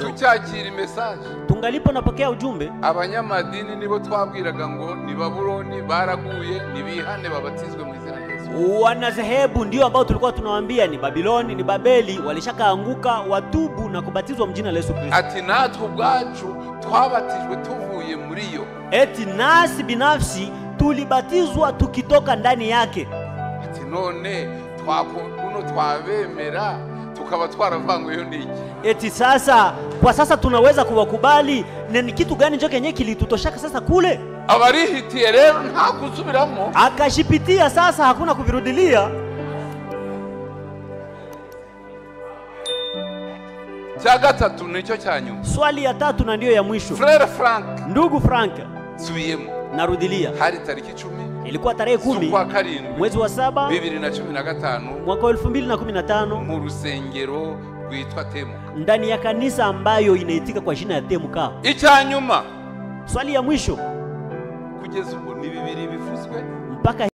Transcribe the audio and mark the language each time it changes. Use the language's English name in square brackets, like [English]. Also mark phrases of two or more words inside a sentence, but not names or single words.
[Kinyarwanda] Tucyakira message, [Swahili] tungalipo napokea ujumbe. [Kinyarwanda] Abanyamadini nibo twabwiraga ngo ni Babuloni baraguye, nibihane babatizwe mu izina rya Yesu. [Swahili] Wanadhehebu ndio ambao tulikuwa tunawaambia ni Babiloni, ni Babeli, walishakaanguka, watubu na kubatizwa mjina la Yesu Kristo. [Kinyarwanda] Ati natwe ubwacu twabatijwe tuvuye muri yo. [Swahili] Eti nasi binafsi tulibatizwa tukitoka ndani yake. [Kinyarwanda] Ati none twakuno twabemera tukaba twaravanguyeyo niki? [Swahili] Eti sasa kwa sasa tunaweza kuwakubali, ni kitu gani njo kenye kilitutoshaka sasa kule? [Kinyarwanda] Abarihitiye rero nta kusubiramo, [Swahili] akashipitia sasa hakuna kuvirudilia. [Kinyarwanda] Cha gatatu nicho cyanyuma, [Swahili] swali ya tatu na ndio ya mwisho. [Kinyarwanda] Frere Frank, [Swahili] ndugu Frank, [Kinyarwanda] subiyemo, [Swahili] narudilia. [Kinyarwanda] Hari tariki 10, [Swahili] ilikuwa tarehe 10 mwezi wa 7 2015 mwaka 2015 [Kinyarwanda] mu rusengero rwitwa Temu, [Swahili] ndani ya kanisa ambayo inaitika kwa jina ya Temuka. [Kinyarwanda] Icyanyuma, [Swahili] swali ya mwisho, [Kinyarwanda] kugeza ubwo ni bibiri bivuzwe [Swahili] mpaka